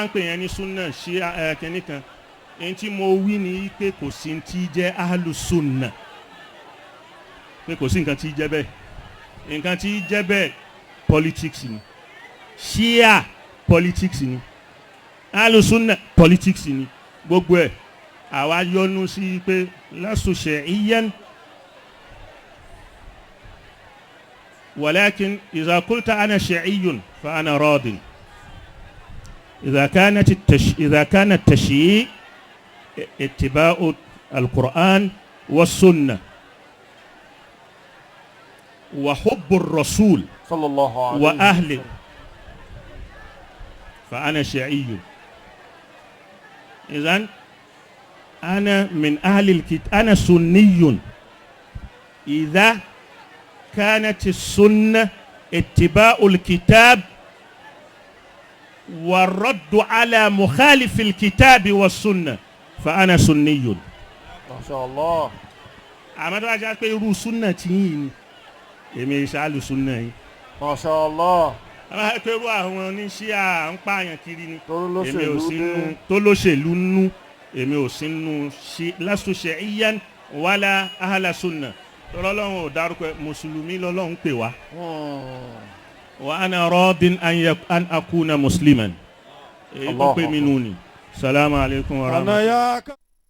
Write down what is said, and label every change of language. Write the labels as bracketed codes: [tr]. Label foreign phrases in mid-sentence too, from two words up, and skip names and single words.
[yo] ń pè yẹn ní súnà ṣí kínní kan èyí tí mo wí ni pé kò sí ti jẹ́ [ar] أهل السنة [yo] pé kò sí nǹkan tí jẹ́ bẹ́ẹ̀ nǹkan tí jẹ́ bẹ́ẹ̀ politics ni ṣíà politics ni [ar] أهل السنة [yo] politics ni gbogbo ẹ̀ àwa yọnu sí pé [ar] لست شيعيا ولكن إذا قلت أنا شيعي فأنا راض إذا كان التشيع اتباع القرآن والسنة وحب الرسول وأهل فأنا شيعي إذن أنا من أهل الكتاب أنا سني إذا كانت السنة اتباع الكتاب والرد على مخالف الكتاب والسنة فأنا سني ما شاء الله. [yo] àmọ́ tó bá jẹ́ pé irú súnà tí yìí ni èmi ìṣàlù súnà yìí. [ar] ما شاء الله. [yo] àmọ́ pé irú àwọn oníṣíà ń pààyàn kiri ni èmi ò sínú tó lóṣèlú nú èmi ò sínú [ar] لست شيعيا ولا أهل السنة [yo] tọ́lọ́lọ́run ò dárúkọ mùsùlùmí lọ́lọ́run pè wá. [ar] وأنا راض أن أكون مسلما [yo] èyí tó pè mí nù ni [ar] سلام عليكم ورحمة الله.